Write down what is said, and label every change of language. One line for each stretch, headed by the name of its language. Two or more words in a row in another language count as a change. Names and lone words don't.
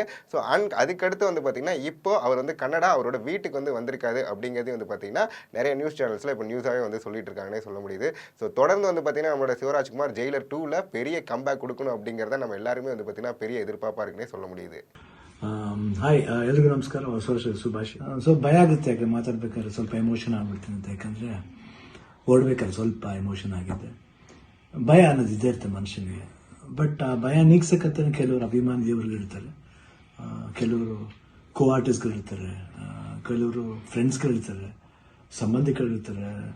Tamil: ஸோ அதுக்கடுத்து வந்து பார்த்தீங்கன்னா இப்போ அவர் வந்து கன்னடா அவரோட வீட்டுக்கு வந்து வந்திருக்காரு அப்படிங்கிறது வந்து பார்த்தீங்கன்னா நிறைய
English: news channels
Tamil: இப்போ நியூஸாகவே வந்து சொல்லிட்டு இருக்காங்கன்னே சொல்ல முடியுது. ஸோ தொடர்ந்து வந்து பார்த்தீங்கன்னா நம்மளோட சிவராஜ்குமார் ஜெயிலர் 2ல் பெரிய கம்பேக் கொடுக்கணும் அப்படிங்கிறத நம்ம எல்லாருமே வந்து பார்த்தீங்கன்னா பெரிய எதிர்பார்ப்பாக இருக்குன்னே சொல்ல முடியுது.
Kannada: ಹಾಯ್, ಎಲ್ರಿಗೂ ನಮಸ್ಕಾರ, ಹೊಸ ವರ್ಷದ ಶುಭಾಶಯ. ಸ್ವಲ್ಪ ಭಯ ಆಗುತ್ತೆ, ಯಾಕೆ ಮಾತಾಡ್ಬೇಕಾದ್ರೆ ಸ್ವಲ್ಪ ಎಮೋಷನ್ ಆಗ್ಬಿಡ್ತೀನಿ ಅಂತ. ಯಾಕಂದರೆ ಓಡ್ಬೇಕಾದ್ರೆ ಸ್ವಲ್ಪ ಎಮೋಷನ್ ಆಗಿದೆ. ಭಯ ಅನ್ನೋದು ಇದೇ ಇರುತ್ತೆ ಮನುಷ್ಯನಿಗೆ. ಬಟ್ ಆ ಭಯ ನೀಗ್ಸಕ್ಕಂತಾನೆ ಕೆಲವರು ಅಭಿಮಾನಿ ದೇವರುಗಳಿರ್ತಾರೆ, ಕೆಲವರು
English: co artist,
Kannada: ಕೆಲವರು ಫ್ರೆಂಡ್ಸ್ಗಳಿರ್ತಾರೆ, ಸಂಬಂಧಿಕರಿರ್ತಾರೆ.